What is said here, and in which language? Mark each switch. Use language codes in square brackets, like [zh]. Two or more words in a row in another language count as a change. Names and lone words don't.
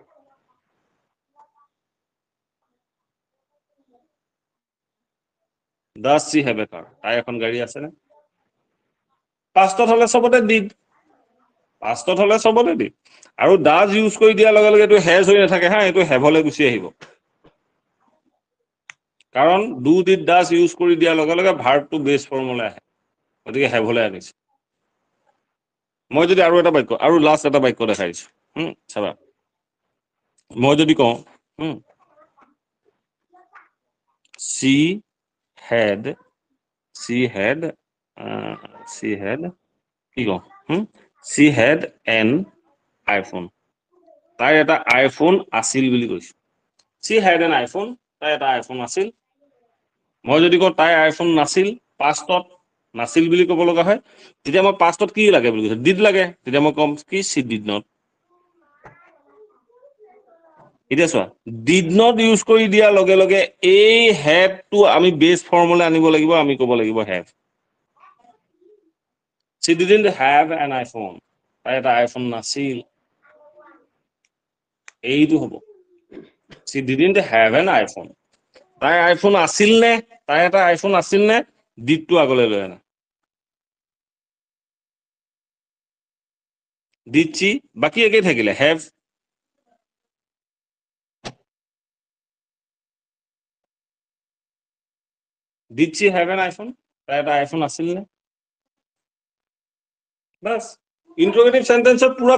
[en] does she have a car [as] তাই এখন গাড়ী আছে নে পাষ্টত হলে চবতে ডিড পাষ্টত হলে চবতে ডিড আৰু ডাজ ইউজ কৰি দিয়াৰ লগে লগে এইটো হেজ হৈ নাথাকে হা এইটো হেভলৈ গুচি আহিব কাৰণ ডু ডিড ডাজ ইউজ কৰি দিয়াৰ লগে লগে ভাৰ্বটো [en] base formলৈ [as] আহে গতিকে হেভলৈ আনিছে মই যদি আৰু এটা বাক্য আৰু লাষ্ট এটা বাক্য দেখাইছো চাবা মই যদি কওঁ [en] she had [as] কি কওঁ [en] she had an iPhone [as] তাই এটা আইফোন আছিল বুলি কৈছো [en] she had an iPhone [as] তাই এটা আইফোন আছিল মই যদি কওঁ তাই আইফোন নাছিল পাষ্টত নাছিল বুলি ক'ব লগা হয় তেতিয়া মই পাষ্টত কি লাগে বুলি কৈছো ডিড লাগে তেতিয়া মই ক'ম কি [en] she did not [as] এতিয়া চোৱা [en] did not use [as] কৰি দিয়াৰ লগে লগে এই হেভটো আমি [en] base formলৈ [as] আনিব লাগিব আমি ক'ব লাগিব হেভ [en] she didn't have an iPhone [as] তাই এটা আইফোন নাছিল এইটো হ'ব [en] she didn't have an iPhone [as] তাই আইফোন আছিল নে তাই এটা আইফোন আছিল নে ডিডটো আগলৈ লৈ আনা ডিড সি বাকী একেই থাকিলে হেভ [en] did she have an iPhone [as] তাই এটা আইফোন আছিল নে বাস [en] interrogative sentenceৰ [as] পুৰা